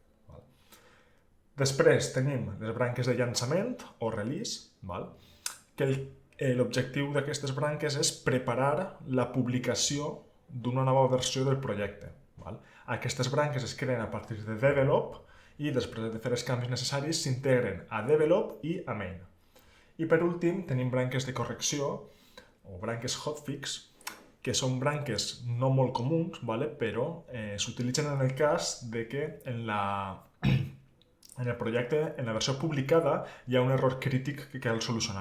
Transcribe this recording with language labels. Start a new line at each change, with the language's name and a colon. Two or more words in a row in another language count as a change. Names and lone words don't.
Catalan: Després tenim les branques de llançament o release, que l'objectiu d'aquestes branques és preparar la publicació d'una nova versió del projecte. Aquestes branques es creen a partir de develop i després de fer els canvis necessaris s'integren a develop i a main. I per últim tenim branques de correcció o branques hotfix, que són branques no molt comuns, però s'utilitzen en el cas de que en el projecte, en la versió publicada, hi ha un error crític que cal solucionar.